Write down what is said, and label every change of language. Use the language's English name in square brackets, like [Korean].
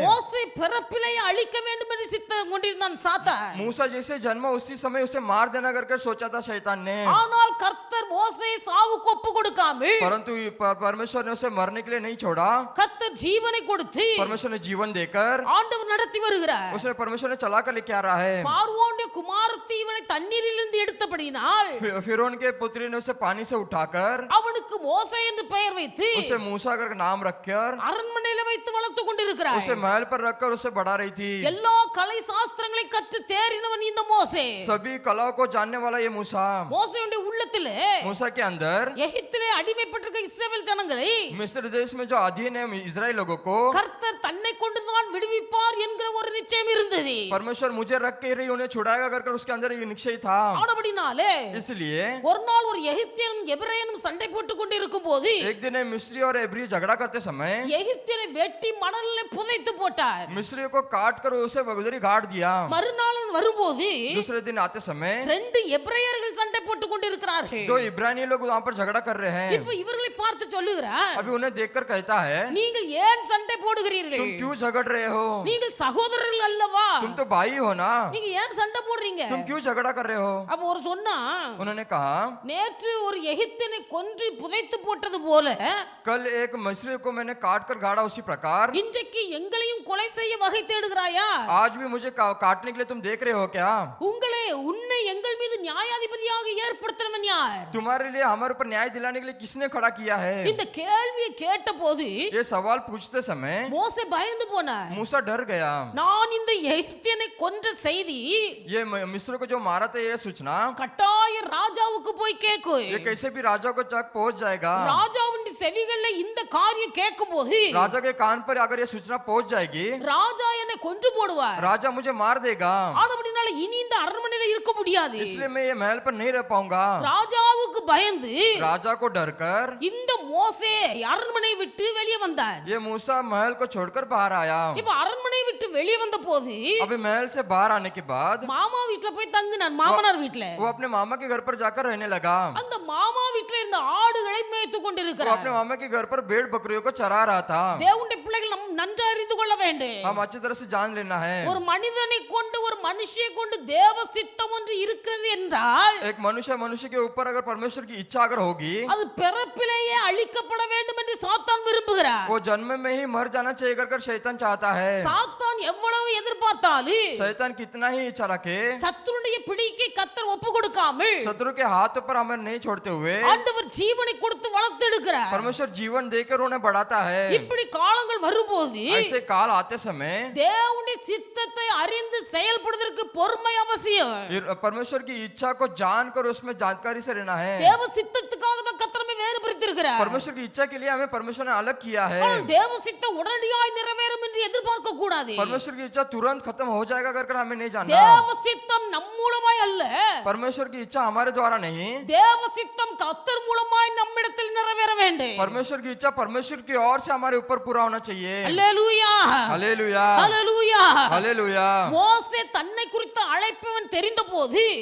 [Tamil] மோசே பிறப்பிலேயே அழிக்க வேண்டும் என்று சித்தம் கொண்டிருந்தான் சாத்தான். [Hindi] मूसा जैसे जन्मा उसी समय उसे मार देना करके सोचा था शैतान ने। [Tamil] ஆனால் கர்த்தர் கர்த்தர் மோசேயை சாவுக்கு ஒப்பு கொடுக்காமல் [Hindi] परंतु परमेश्वर ने उसे मरने के लिए नहीं छोड़ा। [Tamil] கர்த்தர் ஜீவனை கொடுத்து [Hindi] परमेश्वर ने जीवन देकर [Tamil] ஆண்டவர் நடத்தி வருகிறார். [Hindi] उसने परमेश्वर ने चला कर लेके आ रहा है। [Tamil] பார்வோனுடைய குமாரத்தி இவனை தண்ணீரிலிருந்து எடுத்தபடியினால் [Hindi] फिरौन के पुत्री ने उसे पानी से उठाकर [Tamil] அவனுக்கு மோசே என்று பெயர் வைத்து [Hindi] उसे मूसा कर नाम रखकर [Tamil] அரண்மனையில வைத்து வளர்த்து கொண்டிருக்கிறார். [Hindi] उसे महल पर रखकर उसे बढ़ा रही थी। [Tamil] எல்லா கலை சாஸ்திரங்களையும் கற்று தேறினவன் இந்த மோசே. [Hindi] सभी कलाओं को जानने वाला ये मूसा। [Tamil] மோசேயுடைய உள்ளத்திலே [Hindi] मूसा के अंदर [Tamil] எகிப்திலே அடிமைப்பட்டிருக்க இஸ்ரவேல் ஜனங்களை [Hindi] मिस्र देश में जो अधीन है इजराइल लोगों को [Tamil] கர்த்தர் தன்னை கொண்டுதான் விடுவிப்பார் என்கிற ஒரு நிச்சயம் இருந்தது. [Hindi] परमेश्वर मुझे रख के ही उन्हें छुड़ाएगा कर उसके अंदर ये निश्चय था। [Tamil] ஆனபடினாலே [Hindi] इसलिए [Tamil] ஒரு நாள் ஒரு எகிப்தியனும் எபிரேயனும் சண்டை போட்டுக் கொண்டிருக்கும் போது [Hindi] एक दिन मिस्री और एब्री झगड़ा करते समय [Tamil] எகிப்தியனை வெட்டி மணலில் புதைத்து போட்டார். [Hindi] मिस्री को काट कर उसे उधर ही गाड़ दिया। [Tamil] மறுநாள் வரும்போது [Hindi] दूसरे दिन आते समय [Tamil] ரெண்டு எபிரேயர்கள் சண்டை போட்டுக் கொண்டிருக்கிறார்கள். [Hindi] दो इब्रानी लोग वहां पर झगड़ा कर रहे हैं। [Tamil] இப்போ இவர்களை பார்த்து சொல்லுகிறார், [Hindi] अभी उन्हें देखकर कहता है [Tamil] நீங்கள் ஏன் சண்டை போடுகிறீர்கள்? [Hindi] तुम क्यों झगड़ रहे हो? [Tamil] நீங்கள் சகோதரர்கள் அல்லவா? [Hindi] तुम तो भाई हो ना, [Tamil] நீங்க ஏன் சண்டை போடுறீங்க? [Hindi] तुम क्यों झगड़ा कर रहे हो? [Tamil] அப்ப ஒரு சொன்னா, [Hindi] उन्होंने कहा [Tamil] நேற்று ஒரு எகிப்தியனை கொன்று புதைத்து போட்டது போல [Hindi] कल एक मिस्री को मैंने काट कर गाड़ा उसी प्रकार [Tamil] இன்றைக்கு எங்களையும் கொலை செய்ய வகை தேடுகிறாயா? [Hindi] आज भी मुझे काटने के लिए तुम देख रहे हो क्या? [Tamil] உன்னை எங்கள் மீது நியாயாதிபதியாக ஏற்படுத்தினவன் யார்? [Hindi] तुम्हारे लिए हमारे ऊपर न्याय दिलाने के लिए किसने खड़ा किया है? [Tamil] இந்த கேள்வியை கேட்டபோது [Hindi] ये सवाल पूछते समय [Tamil] மோசே பயந்து போனார். [Hindi] मूसा डर गया। [Tamil] நான் இந்த எகிப்தியனை கொன்ற செய்தி [Hindi] ये मिस्र को जो मारा था ये सूचना [Tamil] கட்டாய ராஜாவுக்கு போய் கேக்கு. [Hindi] ये कैसे भी राजा को तक पहुंच जाएगा। [Tamil] ராஜாவின் செவிகள்ல இந்த காரியம் கேட்கும்போது [Hindi] राजा के कान पर अगर ये सूचना पहुंच जाएगी [Tamil] ராஜா என்னை கொன்று போடுவார். [Hindi] राजा मुझे मार देगा। [Tamil] ஆனபடினால இனி இந்த அரண்மனையில இருக்க முடியாது. [Hindi] इसलिए मैं ये महल पर नहीं रह पाऊंगा। [Tamil] ராஜாவுக்கு பயந்து [Hindi] राजा को डर कर [Tamil] இந்த மோசே அரண்மனை விட்டு வெளியே வந்தார். [Hindi] ये मूसा महल को छोड़कर बाहर आया। [Tamil] இப்ப அரண்மனை விட்டு வெளியே வந்த போது [Hindi] अभी महल से बाहर आने के बाद [Tamil] மாமா வீட்ல போய் தங்கினார். மாமனார் வீட்ல [Hindi] वो अपने मामा के घर पर जाकर रहने लगा। [Tamil] அந்த மாமா வீட்ல இருந்த ஆடுகளை மேய்த்து [Hindi] वो [Tamil] கொண்டிருக்கிறார். [Hindi] अपने मामा के घर पर भेड़ बकरियों को चरा रहा था। [Tamil] தேவனுடைய பிள்ளைகள் நாம் நன்றாக அறிந்து கொள்ள வேண்டும். [Hindi] हम अच्छी तरह से जान लेना है। [Tamil] ஒரு மனிதனை கொண்டு ஒரு மனுஷியை கொண்டு தேவ சித்தம் ஒன்று இருக்கிறது என்றால் [Hindi] एक मनुष्य के ऊपर अगर परमेश्वर की इच्छा अगर होगी [Tamil] அது பிறப்பிலேயே அழிக்கப்பட வேண்டும் என்று சாத்தான் விரும்புகிறார். [Hindi] वो जन्म में ही मर जाना चाहिए कर शैतान चाहता है। [Tamil] சாத்தான் எவ்வளவு எதிர்பார்த்தாலும் [Hindi] शैतान कितना ही इच्छा रखे [Tamil] சத்துருடைய பிடிக்கு கர்த்தர் ஒப்பு கொடுக்காமல் [Hindi] शत्रु के हाथों पर हमें नहीं छोड़ते हुए [Tamil] ஆண்டவர் ஜீவனை கொடுத்து வளர்த்தெடுக்கிறார். [Hindi] परमेश्वर जीवन देकर उन्हें बढ़ाता है। [Tamil] இப்படி காலங்கள் வரும்போது [Hindi] ऐसे काल आते समय [Tamil] தேவனுடைய சித்தத்தை அறிந்து செயல்படுவதற்கு பொறுமை அவசியம். [Hindi] परमेश्वर की इच्छा को जानकर उसमें जानकारी से रहना है। [Tamil] தேவ சித்தத்துக்காக தான் கர்த்தர் நம்மை வேறுபடுத்தியிருக்கிறார். [Hindi] परमेश्वर की इच्छा के लिए हमें परमेश्वर ने अलग किया है। [Tamil] ஆனால் தேவ சித்தம் உடனடியாய் நிறைவேறும் என்று எதிர்பார்க்க கூடாது. [Hindi] परमेश्वर की इच्छा तुरंत खत्म हो जाएगा कर हमें नहीं जानना। [Tamil] தேவ சித்தம் நம் மூலமாய் அல்ல, [Hindi] परमेश्वर की इच्छा हमारे द्वारा नहीं, [Tamil] தேவ சித்தம் கர்த்தர் மூலமாய் நம்மிடத்தில் நிறைவேற வேண்டும். [Hindi] परमेश्वर की इच्छा परमेश्वर की ओर से हमारे ऊपर पूरा होना चाहिए। [Tamil] அல்லேலூயா [Hindi] हालेलुया [Tamil] அல்லேலூயா. [Hindi] हालेलुया। [Tamil] மோசே தன்னை குறித்த அழைப்பவன் தெரிந்தபோது